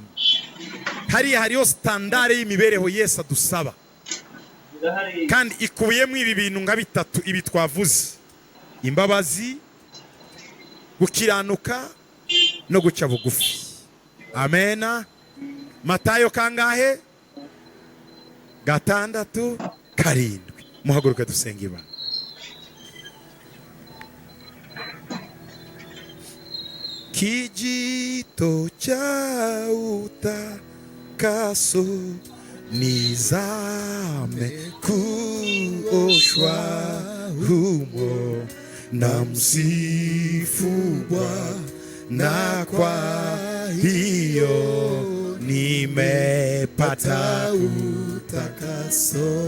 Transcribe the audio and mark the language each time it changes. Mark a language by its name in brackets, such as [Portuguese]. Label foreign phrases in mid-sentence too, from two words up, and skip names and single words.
[Kinyarwanda] Hariyo standard y'imibereho Yesu adusaba, kandi ikubiyemo ibi bintu nka bitatu ibi twavuze: imbabazi, gukiranuka, no guca bugufi. Amen. Matayo kangahe? 6, 7. Muhaguruke dusenge Imana. [Swahili] Kijito cha utakaso nizame kuoshwa humo, na msifu Bwana, kwa hiyo nimepata utakaso.